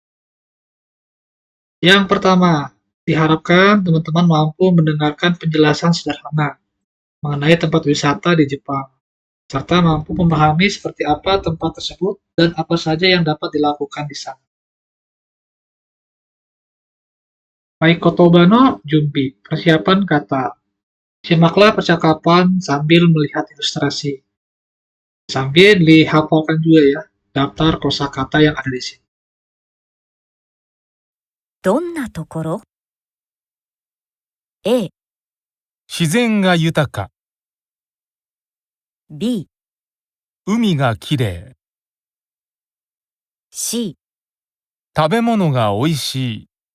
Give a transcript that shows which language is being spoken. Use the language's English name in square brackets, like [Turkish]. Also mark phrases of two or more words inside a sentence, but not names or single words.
[Indonesian] Yang pertama, diharapkan teman-teman mampu mendengarkan penjelasan sederhana mengenai tempat wisata di Jepang, serta mampu memahami seperti apa tempat tersebut dan apa saja yang dapat dilakukan di sana. Baik, [Japanese] 言葉の準備, [Indonesian] persiapan kata. Simaklah percakapan sambil melihat ilustrasi. Sambil dihafalkan juga ya, daftar kosakata yang ada di sini. [Japanese] どんなところ A、自然が豊か、 B、海がきれい、 C、食べ物がおいしい、